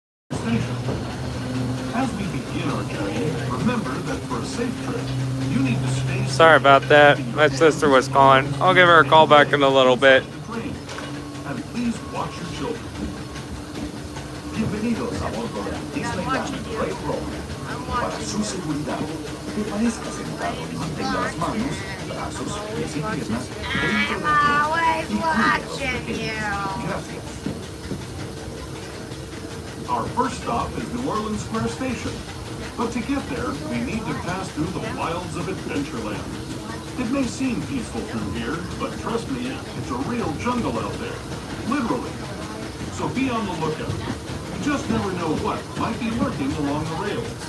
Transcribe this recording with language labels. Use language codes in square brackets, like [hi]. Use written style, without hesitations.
[en] Station. As we begin our journey, remember that for a safe trip, you need to stay. Sorry about that. My sister was calling. I'll give her a call back in a little bit. And please watch your children. [es] Bienvenidos a bordo del Disneyland Railroad. Para su seguridad, permanezca sentado y mantenga las manos, brazos, pies y piernas dentro del tren y cuide a los pequeños. Gracias. [en] Our first stop is New Orleans Square Station. But to get there, we need to pass through the wilds of Adventureland. It may seem peaceful through here, but trust me, it's a real jungle out there. Literally. So be on the lookout. You just never know what might be lurking along the rails.